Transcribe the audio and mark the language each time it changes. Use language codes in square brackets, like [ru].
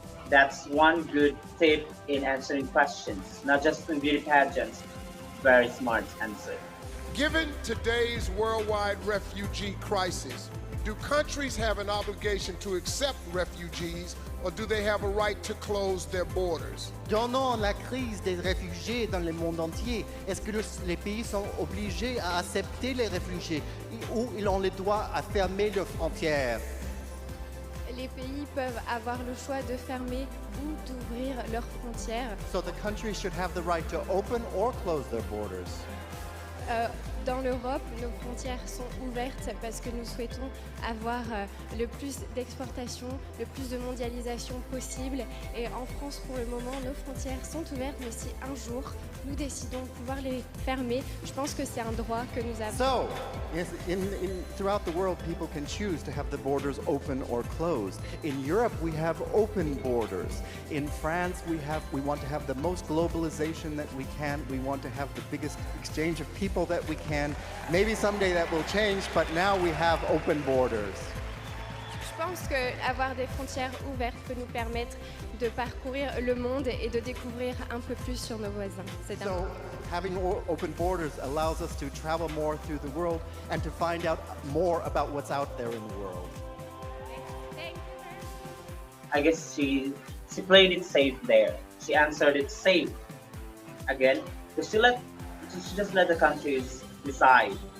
[en] That's one good tip in answering questions, not just in beauty pageants. Very smart answer. Given today's worldwide refugee crisis, do countries have an obligation to accept refugees, or do they have a right to close their borders? [fr] Donnant la crise des réfugiés dans le monde entier, est-ce que les pays sont obligés à accepter les réfugiés ou ils ont le droit à fermer leurs frontières? Les pays peuvent avoir le choix de fermer ou d'ouvrir leurs frontières. [en] So the countries should have the right to open or close their borders. [fr] Dans l'Europe, nos frontières sont ouvertes parce que nous souhaitons avoir le plus d'exportation, le plus de mondialisation possible. Et en France, pour le moment, nos frontières sont ouvertes, mais si un jour nous décidons de pouvoir les fermer, je pense que c'est un droit que nous avons. [en] So, yes, throughout the world, people can choose to have the borders open or closed. In Europe, we have open borders. In France, we want to have the most globalization that we can. We want to have the biggest exchange of people that we can. Maybe someday that will change, but now we have open borders. [fr] Je pense qu'avoir des frontières ouvertes peut nous permettre de parcourir le monde et de découvrir un peu plus sur nos voisins. [en] So, having open borders allows us to travel more through the world and to find out more about what's out there in the world. I guess she played it safe there. She answered it safe. Again, she just let the countries decide.